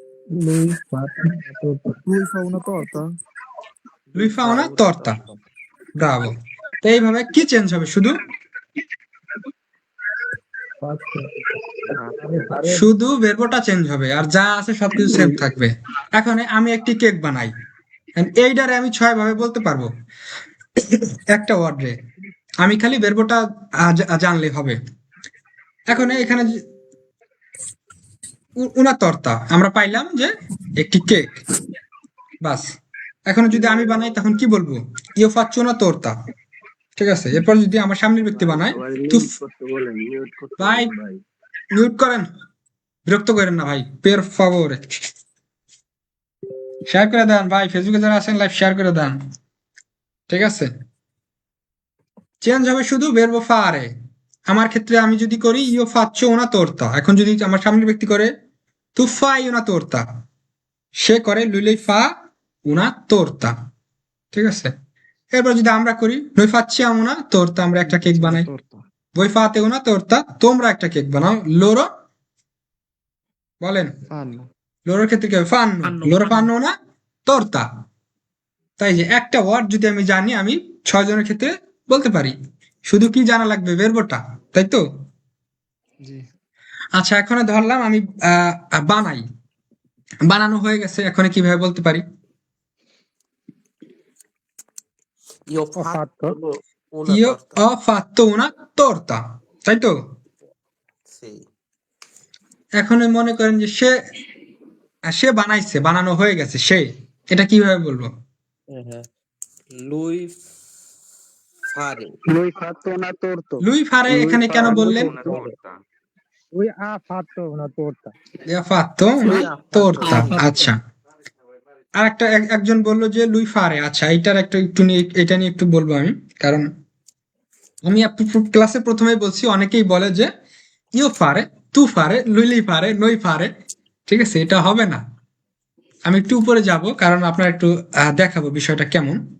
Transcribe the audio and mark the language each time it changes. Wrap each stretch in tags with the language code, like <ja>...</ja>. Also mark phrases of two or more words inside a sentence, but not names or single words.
<it>Lui fa una torta? lui fa una torta</it> <bn>ব্রাভো তো এইভাবে কি চেঞ্জ হবে শুধু শুধু ভার্বটা চেঞ্জ হবে আর যা আছে সবকিছু সেম থাকবে এখন আমি একটি কেক বানাই and এইটারে আমি 6 ভাবে বলতে পারবো একটা ওয়ার্ডে আমি খালি ভার্বটা জানলে হবে এখন এখানে</bn> <it>una torta</it> <bn>আমরা পাইলাম যে একটি কেক বাস এখন যদি আমি বানাই তখন কি বলবো</bn> <it>io faccio una torta</it> <bn>ঠিক আছে এরপর যদি আমার সামনের ব্যক্তি বানায় সবাই তো মিউট করতে বলেন, মিউট করতে ভাই বলেন ভাই। মিউট করেন বিরক্ত করেন না ভাই</bn> <it>per favore</it> <bn>শেয়ার করে দেন ভাই ফেসবুকে যারা আছেন লাইভ শেয়ার করে দেন ঠিক আছে চেঞ্জ হবে শুধু</bn> <it>verbo fare</it> <bn>আমার ক্ষেত্রে আমি যদি করি</bn> <it>io faccio una torta</it> <bn>এখন যদি আমার সামনের ব্যক্তি করে</bn> <it>tu fai una torta</it> <bn>সে করে</bn> <it>lui lei fa una torta</it> <bn>ঠিক আছে এরপর যদি আমরা করি</bn> <it>noi facciamo una torta</it> <bn>আমরা একটা কেক বানাই</bn> <it>Torta. voi fate una torta</it> <bn>তোমরা একটা কেক বানাও loro বলেন</bn> <it>Fanno.</it> <bn>loro ক্ষেত্রে কি হবে fanno</bn> <it>Fanno, loro fanno। fanno una torta</it> <bn>তাই যে একটা ওয়ার্ড যদি আমি জানি আমি 6 জনের ক্ষেত্রে বলতে পারি শুধু কি জানা লাগবে ভার্বটা তাই তো জি। আচ্ছা এখন ধরলাম আমি বানাই বানানো হয়ে গেছে এখন কিভাবে বলতে পারি</bn> <it>Io ho fatto una io torta. ho fatto una torta</it> <bn>তাই তো</bn> <it>Sì.</it> <bn>এখন মনে করেন যে সে বানাইছে বানানো হয়ে গেছে সে এটা কিভাবে বলবো</bn> <it>Lui fare. Lui fatto una torta. lui fare Lui</it> <bn>এখানে কেন</bn> <it>fa</it> <bn>বললেন</bn> <it>una torta. Lui ha fatto una torta. Lui ha fatto una Lui ha fatto torta una</it> <bn>আচ্ছা আর একটা একজন বললো যে</bn> <it>lui fare</it> <bn>আচ্ছা এইটার একটা একটু নিয়ে এটা নিয়ে একটু বলবো আমি কারণ আমি ক্লাসে প্রথমেই বলছি অনেকেই বলে যে</bn> <it>io fare tu fare lui lei fare noi fare</it> <bn>ঠিক আছে এটা হবে না আমি একটু উপরে যাব কারণ আপনার একটু দেখাবো বিষয়টা কেমন</bn>